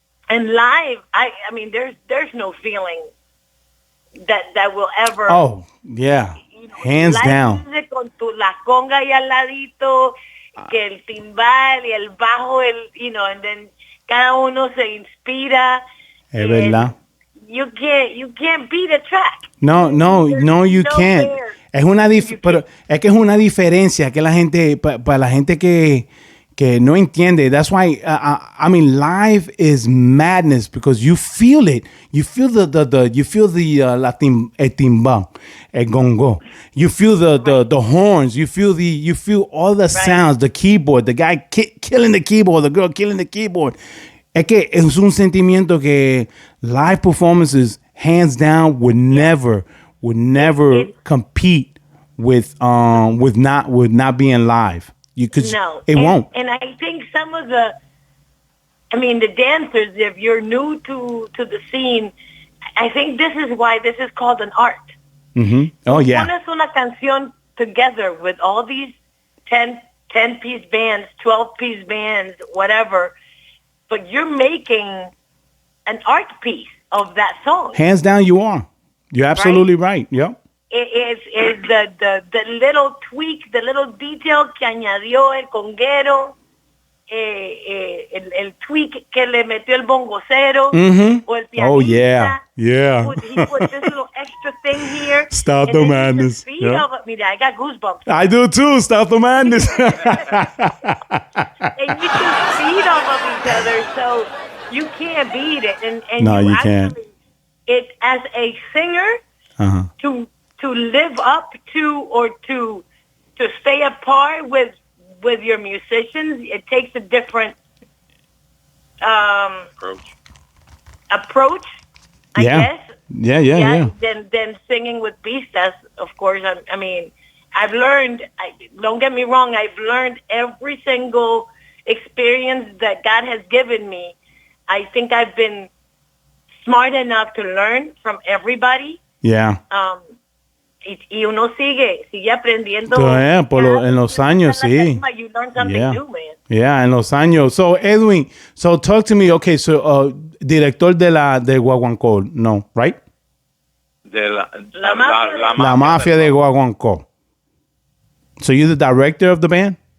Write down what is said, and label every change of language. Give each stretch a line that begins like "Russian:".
English: And live, I mean, there's no feeling that will ever. Oh, yeah. Hands down.
Spanish: Music con la conga y al ladito, que el timbal y el bajo,
English: and then
Spanish: cada uno se inspira. Es verdad.
English: You can't beat a track. No, you can't.
Spanish: Pero es que es una diferencia que la gente, para la gente que no entiende.
English: That's why I mean, live is madness because you feel it. You feel
Spanish: el timbal, el gongo.
English: You feel the horns. You feel all the sounds. The keyboard, the guy killing the keyboard, the girl killing the keyboard.
Spanish: Es que es un sentimiento que
English: live performances, hands down, would never compete with not being live. It won't. And I think some of the dancers, if you're new to the scene, I think this is why this is called an art. Mm-hmm. Oh, yeah.
Spanish: Pones una canción
English: together with all these 10-piece bands, 12-piece bands, whatever, but you're making an art piece of that song. Hands down, you are. You're absolutely right. Yep. It's the little tweak, the little detail
Spanish: que añadió el conguero, el tweak que le metió el bongocero, o el pianista.
English: Oh, yeah. He put this little extra thing here. Stop the madness. Mira, I got goosebumps. I do too. Stop the madness. And you can feed off of each other, so you can't beat it. And no, you can't. It as a singer to live up to or to stay apart with your musicians, it takes a different approach, I guess. Yeah. Than singing with pistas, of course. I mean, I've learned, don't get me wrong, I've learned every single experience that God has given me. I think I've been smart enough to learn from everybody. Yeah.
Spanish: Y uno sigue aprendiendo. En los años, sí.
English: You learn something new, man. Yeah,
Spanish: en los años.
English: So, Edwin, talk to me. Okay, so, director de Guaguanco, no, right?
Spanish: La Mafia de Guaguanco.
English: So, you're the director of the band?